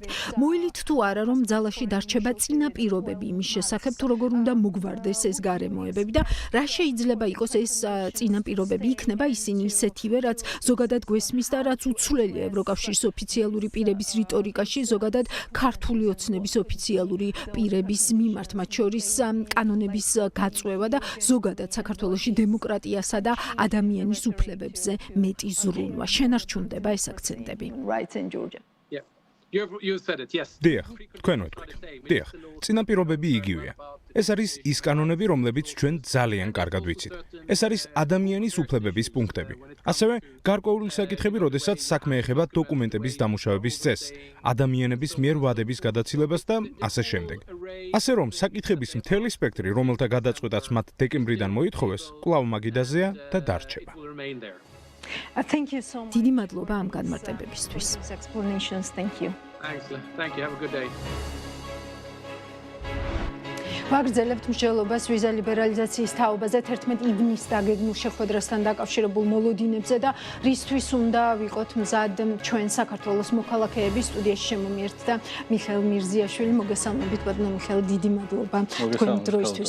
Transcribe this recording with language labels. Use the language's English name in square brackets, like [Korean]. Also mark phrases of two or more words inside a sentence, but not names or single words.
[Georgian] მოილით თუ არა, რომ ძალაში დარჩება წინა პირობები იმის შესახებ, თუ როგორ უნდა მოგვარდეს ეს გარემოებები და რა შეიძლება იყოს ეს ეს წინაპირობები იქნება ისინი ისეთივე, რაც ზოგადად გვესმის და რაც უცვლელია ევროკავშირის ოფიციალური პირების რიტორიკაში, ზოგადად ქართული ოცნების ოფიციალური პირების მიმართ, მათ შორის კანონების გაწვევა და ზოგადად საქართველოში დემოკრატიასა და ადამიანის უფლებებზე მეტი ზრუნვა. შენარჩუნდება ეს აქცენტები. [English] You said it, yes. [Georgian] დიახ, თქვენ ვეთქვით. დიახ, წინაპირობები იგივეა. ეს არის ის კანონები, რომლებიც ჩვენ ძალიან კარგად ვიცით. ეს არის ადამიანის უფლებების პუნქტები. ასევე გარკვეული საკითხები, როდესაც საქმე ეხება დოკუმენტების დამუშავების წესს, ადამიანების მიერ ვადების გადაცილებას და ასე შემდეგ. ასე რომ, საკითხების მთელი სპექტრი, რომელთა გადაწყვეტაც მათ დეკემბრიდან მოითხოვეს, კვლავ მაგიდაზეა და დარჩება. [English] Thank you so much. [Georgian] დიდი მადლობა ამ განმარტებებისთვის. [English] Explanations, thank you. Thank you. Have a good day. [Georgian] ვაგრძელებთ მსჯელობას ვიზა ლიბერალიზაციის თაობაზე 11 ივნისს დაგეგმილ შეხვედრასთან დაკავშირებულ მოლოდინებზე და რისთვის უნდა ვიყოთ მზად ჩვენ საქართველოს მოქალაქეები. სტუდიაში შემომიერთ და მიხეილ მირზიაშვილი. მოგესალმებით ბატონო მიხეილ, დიდი მადლობა თქვენი დროისთვის.